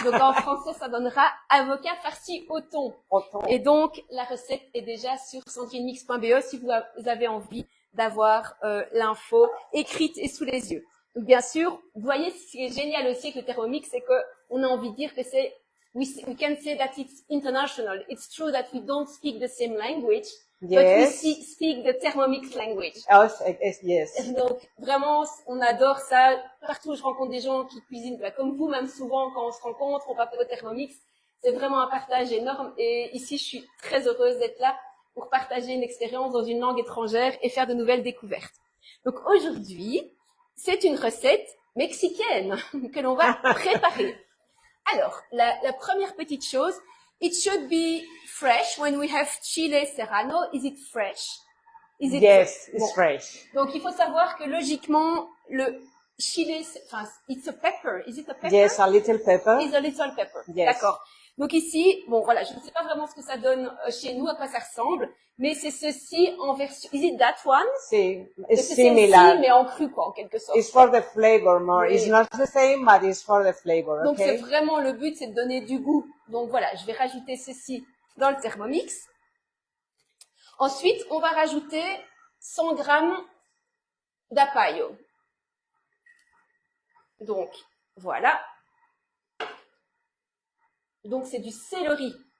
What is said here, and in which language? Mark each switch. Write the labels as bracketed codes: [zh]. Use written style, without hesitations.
[fr] Donc, en français, ça donnera avocat farci au thon. Et donc, la recette est déjà sur sandrinemix.be si vous avez envie d'avoir l'info écrite et sous les yeux. Donc, bien sûr, vous voyez, ce qui est génial aussi avec le Thermomix, c'est que on a envie de dire que c'est [en] we can say that it's international. It's true that we don't speak the same language, but we speak the Thermomix language. Yes. [fr] Donc, vraiment, on adore ça. Partout où je rencontre des gens qui cuisinent, comme vous, même souvent, quand on se rencontre, on papote au Thermomix. C'est vraiment un partage énorme. Et ici, je suis très heureuse d'être là pour partager une expérience dans une langue étrangère et faire de nouvelles découvertes. Donc, aujourd'hui, c'est une recette mexicaine que l'on va préparer. Alors, la première petite chose, [en] it should be fresh when we have chile serrano. Is it fresh? Yes, it's fresh. [fr] Donc, il faut savoir que logiquement, le chile, [en] it's a pepper. Is it a pepper? Yes, a little pepper. It's a little pepper. Yes. [fr] D'accord. Donc ici, bon voilà, je ne sais pas vraiment ce que ça donne chez nous, à quoi ça ressemble, mais c'est ceci en version. [en] Is it that one? [es] Si, [fr] c'est [en] similar. [fr] Ceci, mais en cru quoi, en quelque sorte. [en] It's for the flavor more. [fr] Mais... [en] It's not the same, but it's for the flavor. [fr] Donc [en] okay? [fr] c'est vraiment le but, c'est de donner du goût. Donc voilà, je vais rajouter ceci dans le Thermomix. Ensuite, on va rajouter 100 grammes d'apayo. Donc voilà. Donc c'est du céleri.